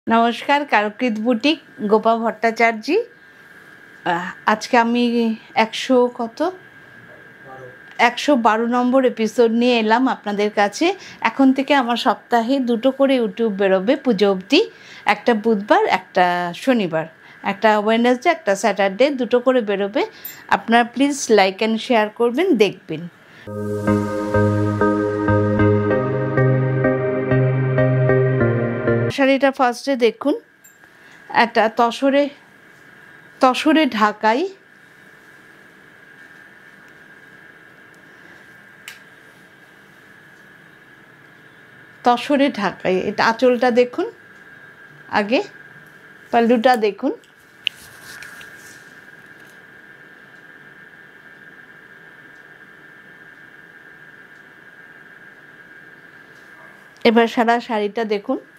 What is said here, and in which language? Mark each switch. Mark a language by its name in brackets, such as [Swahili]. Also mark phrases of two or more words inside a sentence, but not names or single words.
[Bangla] নমস্কার কারুকৃত বুটিক গোপা ভট্টাচার্য আজ কে আমি 112 নম্বর এপিসোড নিয়ে এলাম আপনাদের কাছে। এখন থেকে আমার সপ্তাহে দুটো করে ইউটিউব বেরোবে পুজো অব্দি, একটা বুধবার একটা শনিবার, একটা ওয়েডনেসডে একটা স্যাটারডে দুটো করে বেরোবে। আপনারা [English] please like and share [Bangla] করবেন, দেখবেন। শাড়িটা ফার্স্টে দেখুন, একটা তসরে ঢাকাই, এটা আঁচলটা দেখুন, আগে পাল্লুটা দেখুন, এবার সারা শাড়িটা দেখুন।